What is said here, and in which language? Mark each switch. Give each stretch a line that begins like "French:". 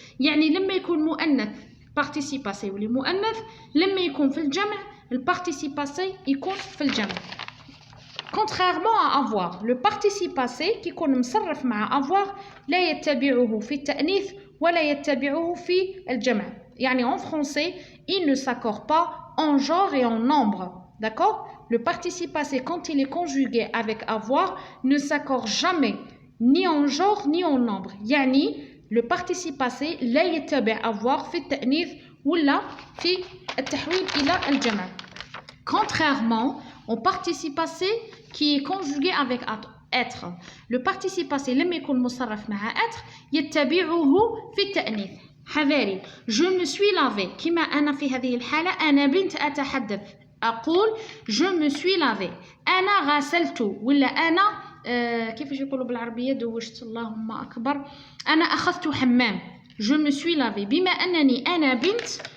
Arabic: يعني لما يكون مؤنث بارتيسيب باسي يولي مؤنث، لما يكون في الجمع البارتيسيب باسي يكون في الجمع.
French: contrairement à avoir le participe passé
Arabic: كي يكون مصرف مع avoir لا يتبعه في التأنيث ولا يتبعه في الجمع.
French: يعني en français, il ne s'accorde pas en genre et en nombre. D'accord? Le participe passé, quand il est conjugué avec avoir, ne s'accorde jamais ni en genre ni en nombre.
Arabic: يعني le participe passé لا يتبع avoir في التأنيث ولا في التحويل إلى الجمع.
French: Contrairement au participe passé qui est conjugué avec être.
Arabic: Le participe passé لما يكون مصرف مع être يتبعه في التأنيث. حذاري
French: je me suis lavé
Arabic: كما أنا في هذه الحالة أنا بنت أتحدث أقول
French: je me suis lavé
Arabic: أنا غسلت ولا أنا كيفاش يقولوا بالعربية دوشت اللهم أكبر أنا أخذت حمام je me suis lavé بما أنني أنا بنت